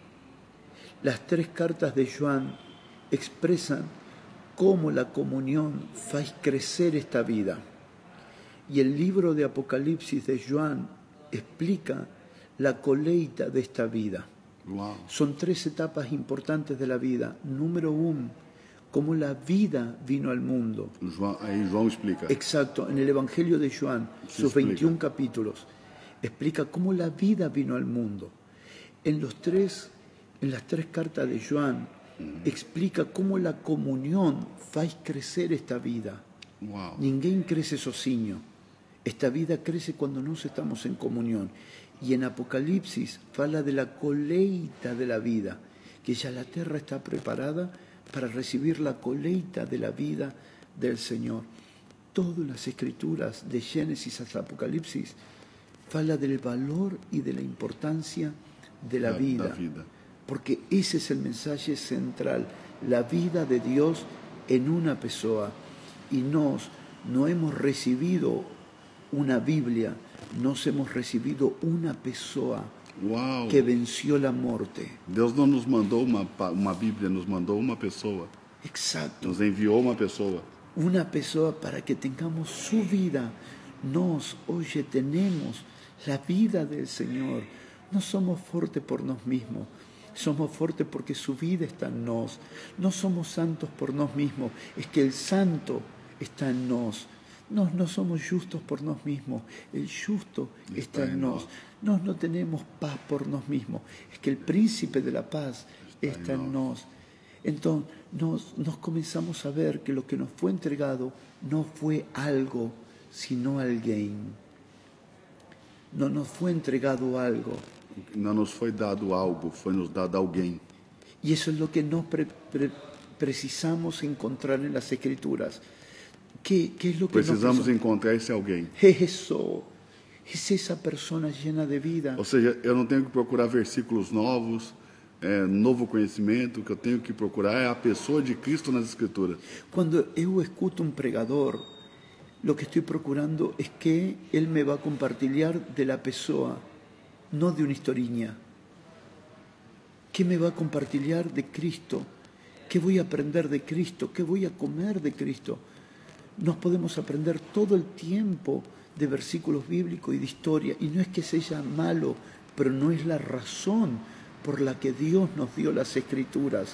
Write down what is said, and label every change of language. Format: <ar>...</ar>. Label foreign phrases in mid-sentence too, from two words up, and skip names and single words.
<es>Las 3 cartas de Juan expresan cómo la comunión hace crecer esta vida. Y el libro de Apocalipsis de Juan explica la colecta de esta vida. Uau. Son 3 etapas importantes de la vida. Número 1, cómo la vida vino al mundo.</es> <pt>Aí João explica.</pt> <es>Exacto, en el Evangelio de Juan, sus 21 capítulos, explica cómo la vida vino al mundo. En las 3 cartas de Juan, explica cómo la comunión hace crecer esta vida. Uau.</es> <pt>Ninguém crece sozinho.</pt> <es>Esta vida crece cuando nos estamos en comunión. Y en Apocalipsis fala de la colecta de la vida, que ya la tierra está preparada para recibir la colecta de la vida del Señor. Todas las escrituras, de Génesis hasta Apocalipsis, fala del valor y de la importancia de la vida. Porque ese es el mensaje central, la vida de Dios en una pessoa. Y no hemos recibido una Biblia, nos hemos recibido una pessoa. Uau. Que venció la muerte.</es> <pt>Deus não nos mandou uma Bíblia, nos mandou uma pessoa.</pt> <es>Exacto.</es> <pt>Nos enviou uma pessoa.</pt> <es>Una pessoa para que tengamos su vida. Nos hoy tenemos la vida del Señor. No somos fuertes por nos mismos. Somos fuertes porque su vida está en nos. No somos santos por nos mismos. Es que el santo está en nos. No somos justos por nos mismos, el justo está en nos. No tenemos paz por nos mismos, es que el príncipe de la paz está en nos. Entonces nos comenzamos a ver que lo que nos fue entregado no fue algo, sino alguien. No nos fue entregado algo.</es> <pt>Não nos foi dado algo, foi nos dado alguém.</pt> <es>Y eso es lo que nos precisamos encontrar en las Escrituras. ¿Qué es lo que</es> <pt>Precisamos encontrar esse alguém.</pt> <es>Eso es esa persona llena de vida.</es> <pt>Ou seja, eu não tenho que procurar versículos novos, novo conhecimento, o que eu tenho que procurar é a pessoa de Cristo nas Escrituras.</pt> <es>Cuando</es> <pt>eu escuto</pt> <es>un pregador, lo que estoy procurando es que él me va a compartir de la pessoa, no de una historiña. ¿Qué me va a compartir de Cristo? ¿Qué voy a aprender de Cristo? ¿Qué voy a comer de Cristo? Nos podemos aprender todo el tiempo de versículos bíblicos y de historia, y no es que sea malo, pero no es la razón por la que Dios nos dio las Escrituras.</es>